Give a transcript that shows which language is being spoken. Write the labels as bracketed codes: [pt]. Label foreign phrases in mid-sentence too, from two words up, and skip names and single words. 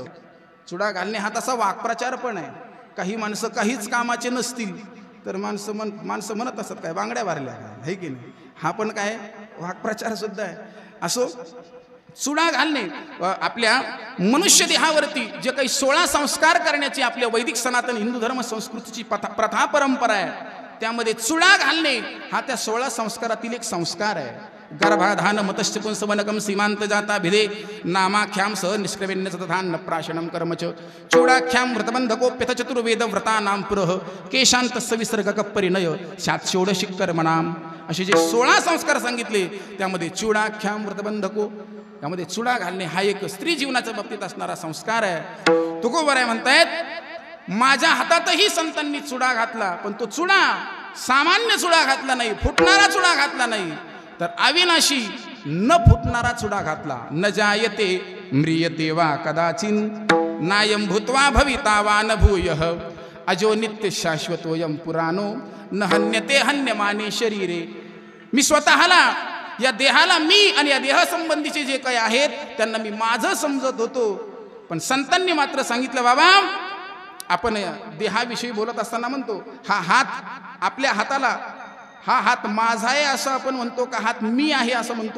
[mr] चुडा घालणे हा तसा वाक्प्रचार पण आहे. काही माणसं काहीच कामाचे नसतील तर माणसं म्हणत असतात काय बांगड्या भरल्या आहे की नाही, हा पण काय वाक्प्रचार सुद्धा आहे. असो, चुडा घालणे आपल्या मनुष्य देहावरती जे काही 16 संस्कार करण्याची आपल्या वैदिक सनातन हिंदू धर्म संस्कृतीची प्रथा परंपरा आहे, त्यामध्ये चुडा घालणे हा त्या 16 संस्कारातील एक संस्कार आहे. [sa] गर्भाधान मतश्च पुंसवनकम सीमांत जाता भिदे नामाख्याम सह निष्क्रवेण्य सतधान प्राशनम कर्मच चूडाख्याम व्रतबंधकोप्यथ चतुर्वेद व्रतानाम पुरः केशांतस्य विसर्गक परिणय शात षोडशी कर्मणाम. [mr] असे जे 16 संस्कार सांगितले त्यामध्ये [sa] चूडाख्याम व्रतबंधको, [mr] त्यामध्ये चुडा घालणे हा एक स्त्री जीवनाच्या बाबतीत असणारा संस्कार आहे. तुकोबर आहे म्हणतायत माझ्या हातातही संतांनी चुडा घातला, पण तो चुडा सामान्य चुडा घातला नाही, फुटणारा चुडा घातला नाही, तर अविनाशी न फुटणारा चुडा घातला. [sa] न जायते म्रियते वा कदाचिन नायम भूत्वा भविता वा न भूयः अजो नित्य शाश्वतोयम पुराणो न हन्यते हन्यमाने शरीरे. [mr] मी स्वतःला, या देहाला मी आणि या देहासंबंधीचे जे काही आहेत त्यांना मी माझं समजत होतो, पण संतांनी मात्र सांगितलं बाबा आपण देहाविषयी बोलत असताना म्हणतो हा हात, आपल्या हाताला हा हात माझा आहे असं आपण म्हणतो का हात मी आहे असं म्हणतो?